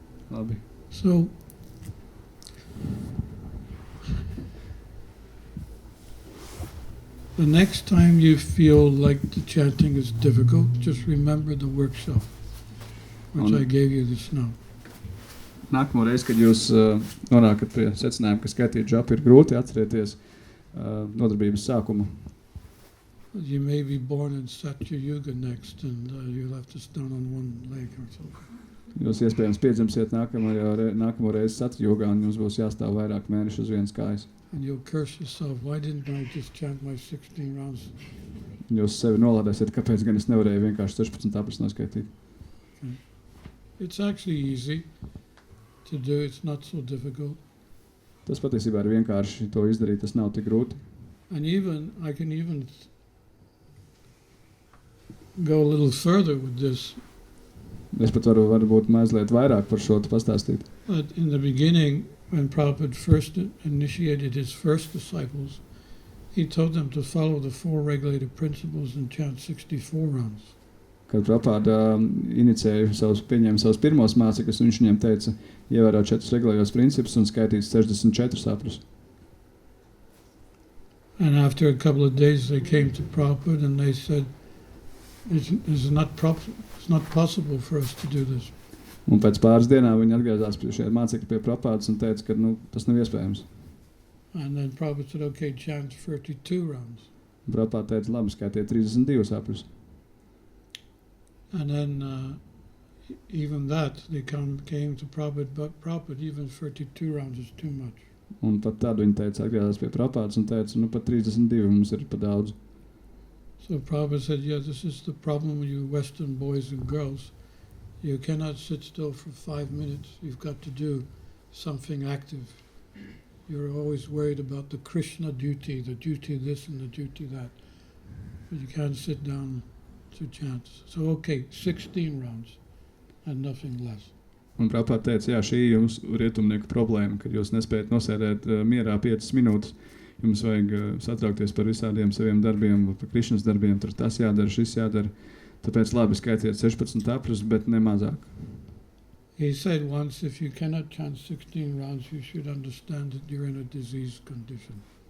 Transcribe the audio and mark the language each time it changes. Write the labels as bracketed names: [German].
[Latvian] Labi. [English] So, the next time you feel like the chanting is difficult, just remember the workshop, which I gave you this now. [Latvian] Nākamo reizi, kad jūs nonākat pie secinājuma, ka skaitīt džapu ir grūti, atcerieties nodarbības sākumu. [English] You may be born in Satya Yuga next, and you'll have to stand on one leg or something. [Latvian] Jūs iespējams piedzimsiet nākamo reizi Satyjogā, un jums būs jāstāv vairāk mēnešu uz vienas kājas. [English] And you'll curse yourself, why didn't I just chant my 16 rounds? [Latvian] Jūs sevi nolādēsiet, kāpēc gan es nevarēju vienkārši 16 apļus noskaitīt. [English] Okay. It's actually easy to do, it's not so difficult. [Latvian] Tas patiesībā ir vienkārši to izdarīt, tas nav tik grūti. [English] And I can even go a little further with this. [Latvian] Es pat varu varbūt mazliet vairāk par šo pastāstīt. [English] But in the beginning, when Prabhupada first initiated his first disciples, he told them to follow the 4 regulated principles and chant 64 rounds. [Latvian] Kad Prabhupada pieņēma savus pirmos mācekļus, viņš viņiem teica, ievērot 4 regulējos principus un skaitīt 64 apļus. [English] And after a couple of days, they came to Prabhupada and they said, it's not possible for us to do this. [Latvian] Un pēc pāris dienām viņi atgriezās pie šie mācekļi pie Prabhupādas un teica, ka tas nav iespējams. [English] And then Prabhupada said, okay, chant 32 rounds. [Latvian] Prabhupada teica, labi, skaitiet 32 apļus. [English] And then even that, they came to Prabhupada, but Prabhupada, even 32 rounds is too much. [Latvian] Un pat tad viņi teica, atgriezās pie Prabhupādas un teica, pat 32 mums ir pa daudz. [English] So Prabhupada said, yeah, this is the problem with you Western boys and girls. You cannot sit still for 5 minutes. You've got to do something active. You're always worried about the Krishna duty, the duty this and the duty that. But you can't sit down to chant. So, okay, 16 rounds and nothing less. [Latvian] Un Prabhupada teica, jā, šī jums rietumnieku problēma, kad jūs nespējat nosēdēt mierā 5 minūtes. Jums vajag satraukties par visādiem saviem darbiem, par Krišnas darbiem, tur tas jādara, šis jādara. Tāpēc labi skaitiet 16 apļus, bet ne mazāk. [English] He said once, if you cannot chant 16 rounds, you should understand that you're in a disease condition.